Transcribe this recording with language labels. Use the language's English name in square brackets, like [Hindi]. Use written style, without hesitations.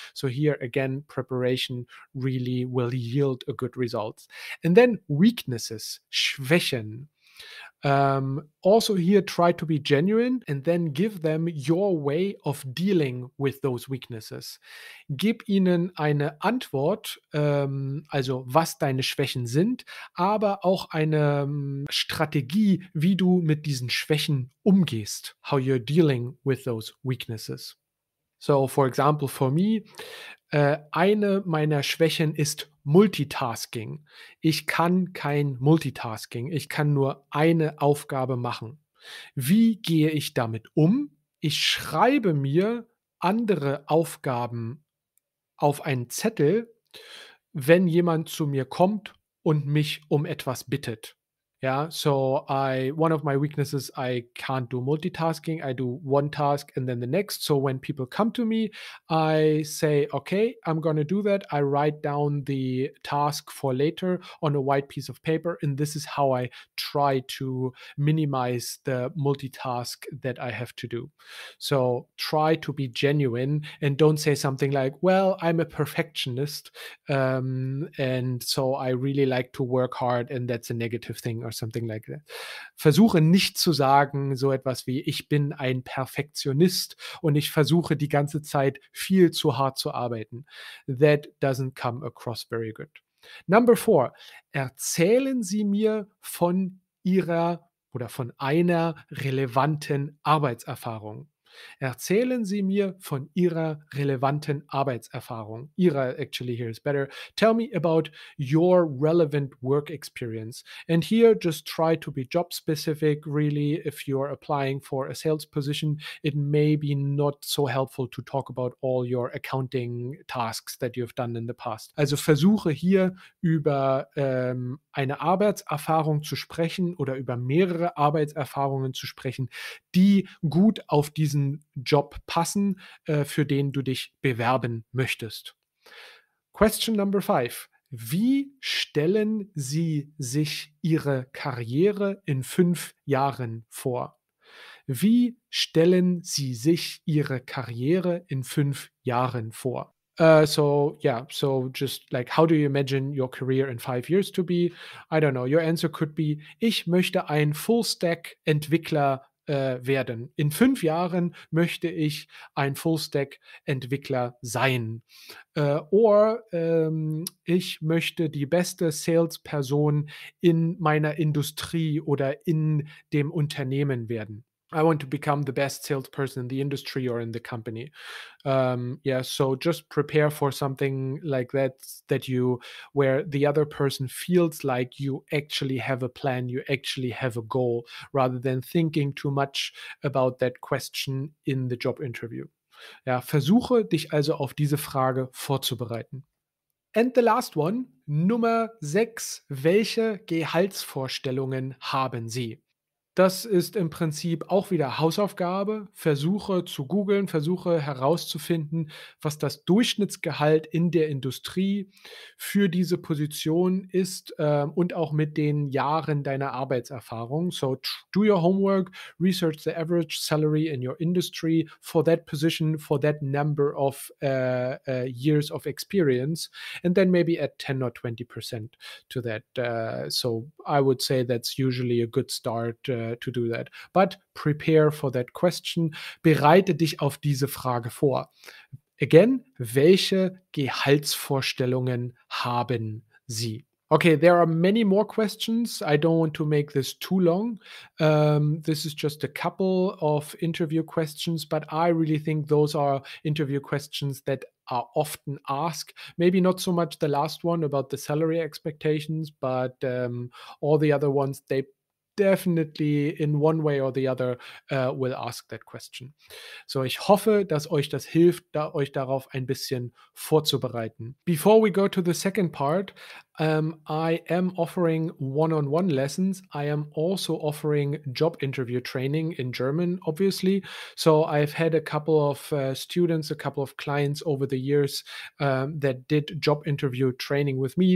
[English] So here again, preparation really will yield a good result. And then weaknesses, Schwächen. Also here, try to be genuine and then give them your way of dealing with those weaknesses. [German] Gib ihnen eine Antwort, also was deine Schwächen sind, aber auch eine Strategie, wie du mit diesen Schwächen umgehst, how you're dealing with those weaknesses. [English] So, for example, for me, [German] eine meiner Schwächen ist Multitasking. Ich kann kein Multitasking. Ich kann nur eine Aufgabe machen. Wie gehe ich damit um? Ich schreibe mir andere Aufgaben auf einen Zettel, wenn jemand zu mir kommt und mich um etwas bittet. [English] Yeah, so I one of my weaknesses, I can't do multitasking. I do one task and then the next. So when people come to me, I say, okay, I'm going to do that. I write down the task for later on a white piece of paper. And this is how I try to minimize the multitask that I have to do. So try to be genuine and don't say something like, well, I'm a perfectionist. And so I really like to work hard and that's a negative thing or something like that. [German] Versuche nicht zu sagen, so etwas wie: „Ich bin ein Perfektionist und ich versuche die ganze Zeit viel zu hart zu arbeiten." [English] That doesn't come across very good. [German] Number 4: [English] Erzählen Sie mir von Ihrer oder von einer relevanten Arbeitserfahrung. [German] Erzählen Sie mir von Ihrer relevanten Arbeitserfahrung. [English] Ihrer actually here is better. Tell me about your relevant work experience. And here, just try to be job specific. Really, if you're applying for a sales position, it may be not so helpful to talk about all your accounting tasks that you've done in the past. [German] Also versuche hier über eine Arbeitserfahrung zu sprechen oder über mehrere Arbeitserfahrungen zu sprechen, die gut auf diesen Job passen, für den du dich bewerben möchtest. Question number 5: Wie stellen Sie sich Ihre Karriere in 5 Jahren vor? Wie stellen Sie sich Ihre Karriere in 5 Jahren vor? [English] So yeah, so just like, how do you imagine your career in 5 years to be? I don't know. Your answer could be: Ich möchte ein Full-Stack-Entwickler werden. [German] In 5 Jahren möchte ich ein Full-Stack-Entwickler sein. [English] Or [German] ich möchte die beste Salesperson in meiner Industrie oder in dem Unternehmen werden. [English] I want to become the best salesperson in the industry or in the company. Yeah, so just prepare for something like that, that you where the other person feels like you actually have a plan, you actually have a goal, rather than thinking too much about that question in the job interview. [German] Ja, versuche dich also auf diese Frage vorzubereiten. [English] And the last one, Nummer 6: [German] Welche Gehaltsvorstellungen haben Sie? Das ist im Prinzip auch wieder Hausaufgabe. Versuche zu googeln, versuche herauszufinden, was das Durchschnittsgehalt in der Industrie für diese Position ist, und auch mit den Jahren deiner Arbeitserfahrung. [English] So do your homework, research the average salary in your industry for that position, for that number of years of experience, and then maybe add 10 or 20% to that. So I would say that's usually a good start to do that. But prepare for that question. [German] Bereite dich auf diese Frage vor. [English] Again, [German] welche Gehaltsvorstellungen haben Sie? [English] Okay, there are many more questions. I don't want to make this too long. This is just a couple of interview questions, but I really think those are interview questions that are often asked. Maybe not so much the last one about the salary expectations, but all the other ones, they definitely in one way or the other will ask that question. [German] So, ich hoffe, dass euch das hilft, euch darauf ein bisschen vorzubereiten. [English] Before we go to the second part, I am offering one-on-one lessons. I am also offering job interview training in German, obviously. So I've had a couple of students, a couple of clients over the years that did job interview training with me.